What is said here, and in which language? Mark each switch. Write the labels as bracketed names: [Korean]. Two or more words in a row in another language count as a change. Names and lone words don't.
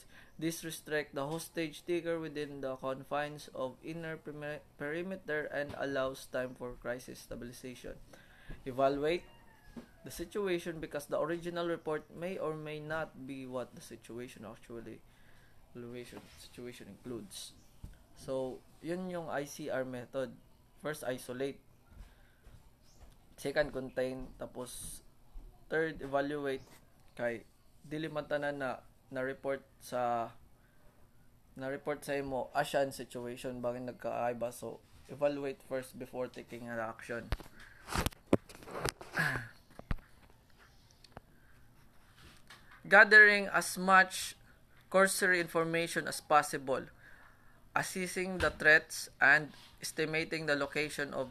[English] This restricts the hostage taker within the confines of inner perimeter and allows time for crisis stabilization. Evaluate the situation because the original report may or may not be what the situation includes. So, [Filipino] yun yung [English] ICR method. [Filipino] First, isolate. [English] Second, contain. [Filipino] Tapos, third, evaluate. [Cebuano] Kay, dili man tanan na report sa imo asyan situation bagay nagkaaiba. [English] So, evaluate first before taking an action. Gathering as much cursory information as possible, assessing the threats and estimating the location of